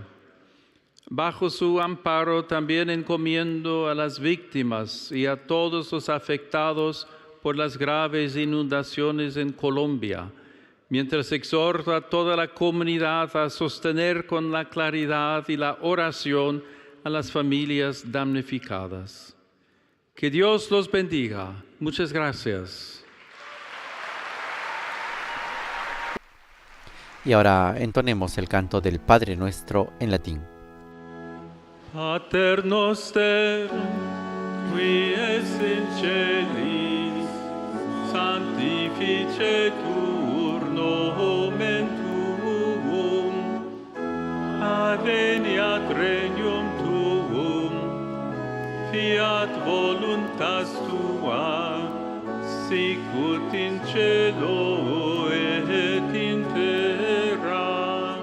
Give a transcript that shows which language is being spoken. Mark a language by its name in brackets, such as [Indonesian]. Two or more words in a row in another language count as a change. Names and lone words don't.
[Spanish] Bajo su amparo también encomiendo a las víctimas y a todos los afectados por las graves inundaciones en Colombia, mientras exhorto a toda la comunidad a sostener con la claridad y la oración a las familias damnificadas. Que Dios los bendiga. Muchas gracias. Y ahora entonemos el canto del Padre Nuestro en latín. [Latin] Pater noster, qui es in celis, sanctificetur nomen tuum, adveniat regnum tuum, fiat voluntas tua, sicut in cielo et in terra.